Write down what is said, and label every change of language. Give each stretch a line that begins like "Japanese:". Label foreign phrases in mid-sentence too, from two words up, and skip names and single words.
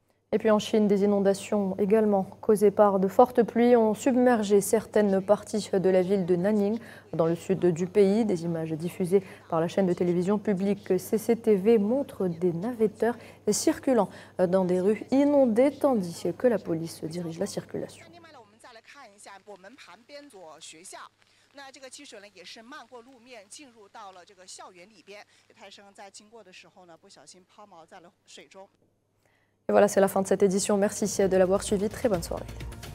French: Et puis en Chine, des inondations également causées par de fortes pluies ont submergé certaines parties de la ville de Nanning, dans le sud du pays. Des images diffusées par la chaîne de télévision publique CCTV montrent des navetteurs circulant dans des rues inondées, tandis que la police dirige la circulation.
Chinese: 我们旁边所学校，那这个汽水呢也是漫过路面进入到了这个校园里边。泰生在经过的时候呢，不小心抛锚在了水中。
French: Et voilà, c'est la fin de cette édition. Merci de l'avoir suivi. Très bonne soirée.